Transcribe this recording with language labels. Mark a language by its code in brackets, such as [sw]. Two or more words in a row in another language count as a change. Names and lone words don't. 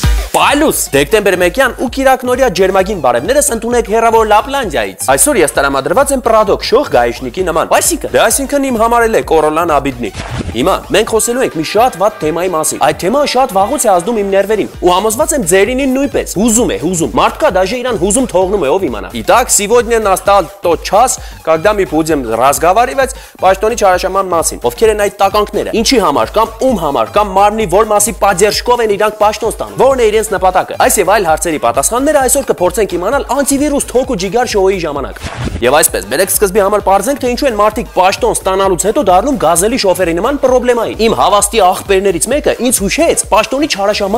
[hy] Պայլուս, դեկտեմբեր 1-յան ու Կիրակնորյա ջերմագին բարևներս ընդունեք հեռավոր Լապլանդիայից։ Այսօր ես տրամադրված եմ Պրադոկ շող գայիշնիկի նման։ Այսինքն իմ համար է Կորոլան Աբիդնի։ Հիմա մենք խոսելու ենք մի շատ վատ թեմայի մասին։ Այդ թեման շատ вաղուց է ազդում իմ ներվերին ու համոզված եմ ձերինին նույնպես։ Հուզում։ Մարդկա даже իրան հուզում թողնում է, ով իմանա։ [ru] Итак, сегодня настал тот час, когда мы будем разговаривать [hy] պաշտոնի չարաշահման մասին։ Ովքեր են այդ տականքները։ Ինչի համար կամ ում համար կամ մարմնի որ մասի պատերժկով են իրանք պաշտոն ստանում։ Որն է իրենց նպատակը։ Այս եւ այլ հարցերի պատասխանները այսօր կփորձենք իմանալ անտիվիրուս թոք ու ջիգար շոուի ժամանակ։ Եվ այսպես, բերեք սկզբի համար բարձենք, թե ինչու են մարդիկ պաշտոն ստանալուց հետո դառնում գազելի շոֆերի նման պրոբլեմայի։ Իմ հավաստի աղբերներից մեկը ինձ հուշեց պաշտոնի չարաշահման